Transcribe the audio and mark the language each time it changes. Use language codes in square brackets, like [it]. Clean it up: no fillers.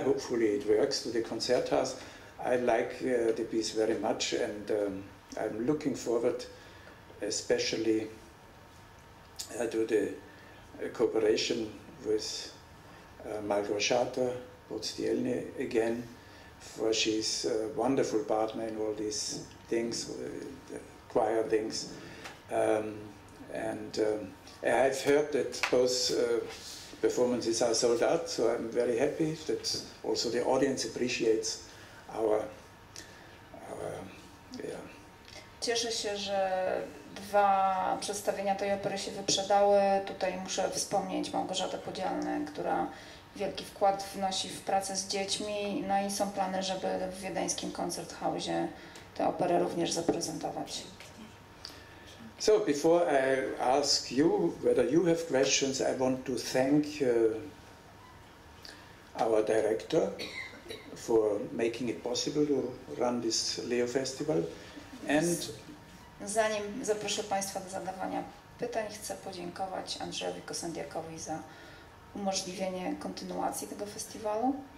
[en] Hopefully it works, to the Konzerthaus. I like the piece very much, and I'm looking forward especially to the cooperation with Małgorzata Podstielny again, for she's a wonderful partner in all these things, the choir things. I've heard that both performances are sold out, so I'm very happy that also the audience appreciates our [pl] Cieszę się, że 2 przedstawienia tej opery się wyprzedały. Tutaj muszę wspomnieć Małgorzatę Podzielnę, która wielki wkład wnosi w pracę z dziećmi. No i są plany, żeby w wiedeńskim Koncerthausie tę operę również zaprezentować. [en] So before I ask you whether you have questions, I want to thank our director for making it possible to run this Leo Festival. And [pl] zanim zaproszę Państwa do zadawania pytań, chcę podziękować Andrzejowi Kosendiakowi za umożliwienie kontynuacji tego festiwalu.